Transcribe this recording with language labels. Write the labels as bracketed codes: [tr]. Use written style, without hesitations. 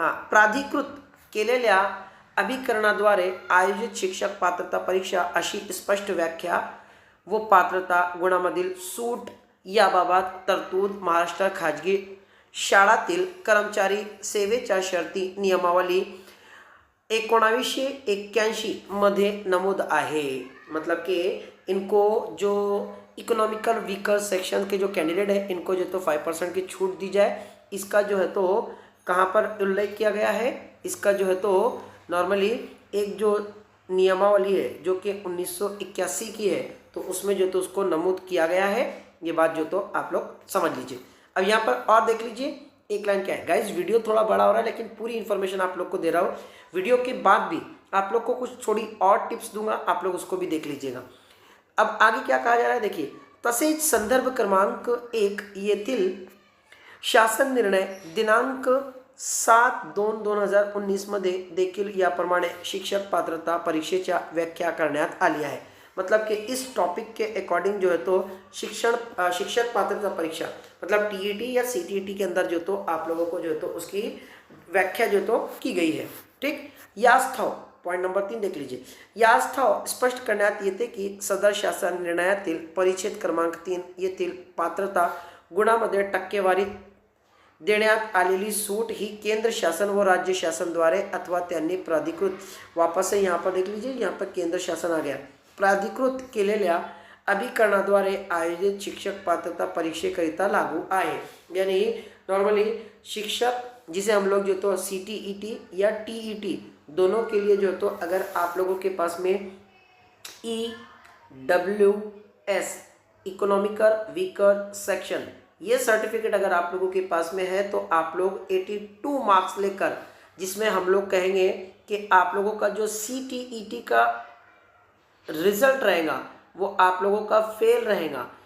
[mr] प्राधिकृत केलेल्या अभिकरणाद्वारे आयोजित शिक्षक पात्रता परीक्षा अशी स्पष्ट व्याख्या व पात्रता गुणामधील सूट याबाबत तरतूद महाराष्ट्र खाजगी शाळातील कर्मचारी सेवेच्या शर्ती नियमावली 1981 मध्ये नमूद आहे. [hi] मतलब कि इनको जो इकोनॉमिकल वीकर सेक्शन के जो कैंडिडेट है इनको जो तो 5% की छूट दी जाए. इसका जो है तो कहाँ पर उल्लेख किया गया है, इसका जो है तो नॉर्मली एक जो नियमावली है जो कि 1981 की है तो उसमें जो तो उसको नमूद किया गया है. ये बात जो तो आप लोग समझ लीजिए. अब यहाँ पर और देख लीजिए एक लाइन क्या है. गाइज वीडियो थोड़ा बड़ा हो रहा है लेकिन पूरी इन्फॉर्मेशन आप लोग को दे रहा हूँ. वीडियो के बाद भी आप लोग को कुछ थोड़ी और टिप्स दूंगा, आप लोग उसको भी देख लीजिएगा. अब आगे क्या कहा जा रहा है देखिए. [mr] तसेच संदर्भ क्रमांक 1 येथील शासन निर्णय दिनांक 7/2/2019 मध्ये देखील याप्रमाणे शिक्षक पात्रता परीक्षेच्या व्याख्या करण्यात आली आहे. [hi] मतलब कि इस टॉपिक के अकॉर्डिंग जो है तो शिक्षक पात्रता परीक्षा मतलब TET या CTET के अंदर जो तो आप लोगों को जो है तो उसकी व्याख्या जो तो की गई है. ठीक. यास्थाव पॉइंट नंबर 3 देख लीजिए. [mr] यास्थाव स्पष्ट करण्यात येते की सदर शासन निर्णयातील परिच्छेद क्रमांक 3 येथील पात्रता गुणामध्ये टक्केवारी देण्यात आलेली सूट ही केंद्र शासन व राज्य शासन द्वारे अथवा त्यांनी प्राधिकृत, [hi] वापस से यहाँ पर देख लीजिए, यहाँ पर केंद्र शासन आ गया, [mr] प्राधिकृत केलेल्या अभिकरणाद्वारे आयोजित शिक्षक पात्रता परीक्षेकरिता लागू आहे. [hi] यानी नॉर्मली शिक्षक जिसे हम लोग जो तो CTET या TET दोनों के लिए जो तो अगर आप लोगों के पास में EWS इकोनॉमिकल वीकर सेक्शन ये सर्टिफिकेट अगर आप लोगों के पास में है तो आप लोग 82 मार्क्स लेकर, जिसमें हम लोग कहेंगे कि आप लोगों का जो CTET का रिजल्ट रहेगा वो आप लोगों का फेल रहेगा.